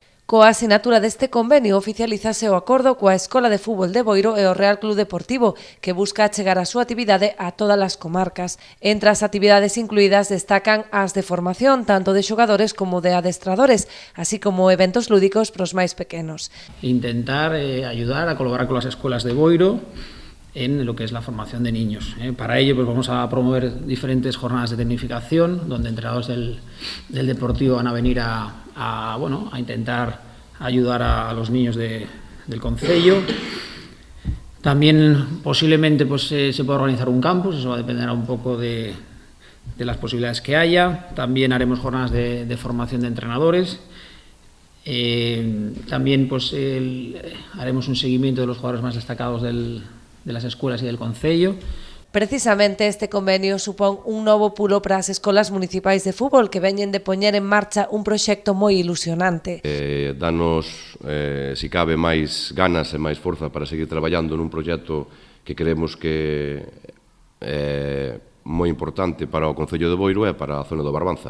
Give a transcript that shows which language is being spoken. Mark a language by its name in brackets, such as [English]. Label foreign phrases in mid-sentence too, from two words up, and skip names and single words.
[Galician] Coa asinatura deste convenio oficialízase o acordo coa Escola de Fútbol de Boiro e o Real Club Deportivo, que busca achegar a súa actividade a todas as comarcas. Entre as actividades incluídas destacan as de formación, tanto de xogadores como de adestradores, así como eventos lúdicos para os máis pequenos. [Spanish] Intentar ayudar a colaborar con las escuelas de Boiro en lo que es la formación de niños. Para ello pues vamos a promover diferentes jornadas de tecnificación, donde entrenadores del deportivo van a venir a intentar ayudar a los niños del concello. También posiblemente pues, se pueda organizar un campus, eso dependerá un poco de las posibilidades que haya. También haremos jornadas de formación de entrenadores. También pues, haremos un seguimiento de los jugadores más destacados de las escuelas y del concello. [Galician] Precisamente este convenio supón un novo pulo para as escolas municipais de fútbol que veñen de poñer en marcha un proxecto moi ilusionante. Danos, se cabe, máis ganas e máis forza para seguir traballando nun proxecto que creemos que é moi importante para o Concello de Boiro e para a zona do Barbanza.